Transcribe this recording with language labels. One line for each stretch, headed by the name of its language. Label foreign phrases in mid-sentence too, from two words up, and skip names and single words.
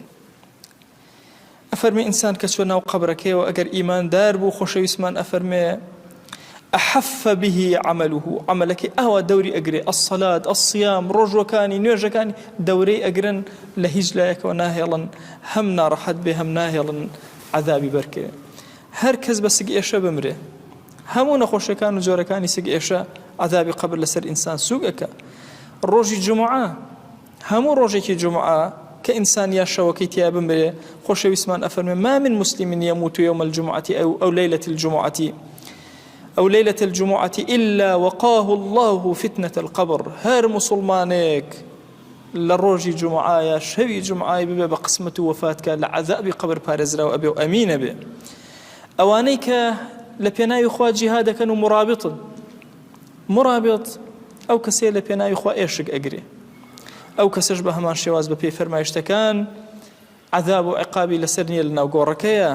Central Kurdish: ئەفەرمێ ئینسان کە چۆ ناو قەبرەکەیەوە ئەگەر ئیماندار بوو خۆشەویستمان ئەفەرمێ ئەحەف به عەمەلوه، عەمەلەکەی ئاوا دەوری ئەگرێ، ئەسەلات، ئەسیام، ڕۆژوەکانی نوێژەکانی دەورەی ئەگرن، لە هیچ لایەکەوە ناهێڵن، هەم ناڕەحەت بێ هەم ناهێڵن عەذابی بەرکەوێ. هەر کەس بە سگ ئێشە بمرێ، هەموو نەخۆشیەکان و جۆرەکانی سگ ئێشە عەذابی قەبر لەسەر ئینسان سووک ئەکا. ڕۆژی جومعە، هەموو ڕۆژێکی جومعە کە ئینسان یا شەوەکەی تیا بمرێ، خۆشەویستمان ئەفەرمێ
Arabic: ما من مسلم يموت يوم الجمعة أو ليلة الجمعة إلا وقاه الله فتنة القبر.
Central Kurdish: هەر مسلمانێک لە ڕۆژی جومعایە شەوی جومعای ببێ بە قسمەت و وەفاتکە لە عەذابی قەبر پارێزراوە ئەبێ و ئەمینە بێ. ئەوانەی کە لە پێناوی خوا جیهاد دەکەن و مرابطن، مرابط ئەو کەسێ لە پێناوی خوا ئێشک ئەگرێ، ئەو کەسەش بە هەمان شێواز بە پێی فەرمایشتەکان عەذاب و عیقابی لەسەر نییە لە ناو گۆڕەکەیە.